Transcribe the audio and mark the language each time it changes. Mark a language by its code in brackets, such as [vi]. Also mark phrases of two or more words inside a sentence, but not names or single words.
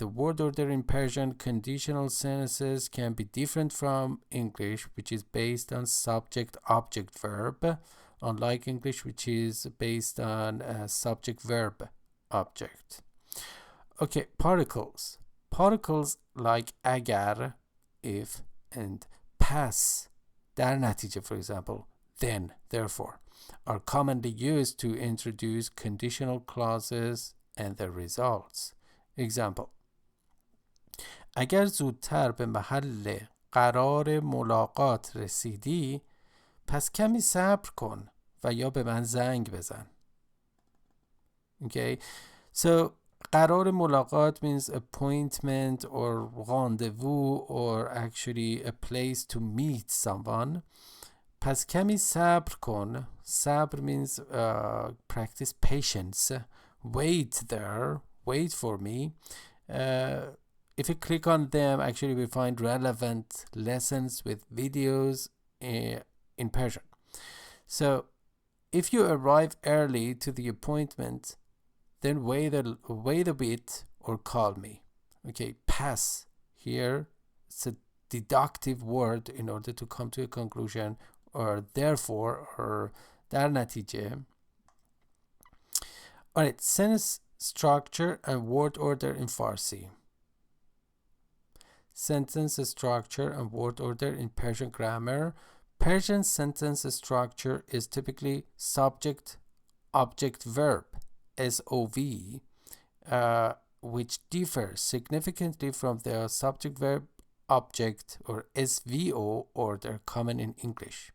[en] The word order in Persian conditional sentences can be different from English, which is based on subject, object, verb, unlike English, which is based on subject, verb, object. Okay, particles. Particles like agar, if, and pass, [fa] در نتیجه, [en] for example, then, therefore, are commonly used to introduce conditional clauses and their results. Example: [fa] اگر زودتر به محل قرار ملاقات رسیدی پس کمی صبر کن و یا به من زنگ بزن. [en] Okay, so [fa] قرار ملاقات [en] means appointment or rendezvous or actually a place to meet someone. [fa] پس کمی صبر کن. [en] صبر means practice patience wait there, wait for me. If you click on them, actually we find relevant lessons with videos in Persian. So if you arrive early to the appointment, then wait a bit or call me. Okay, pass here, it's a deductive word in order to come to a conclusion, or therefore, or [fa] در نتیجه. [en] Alright, sentence structure and word order in Farsi. Sentence structure and word order in Persian grammar. Persian sentence structure is typically subject, object, verb, SOV, which differs significantly from the subject, verb, object, or SVO order common in English.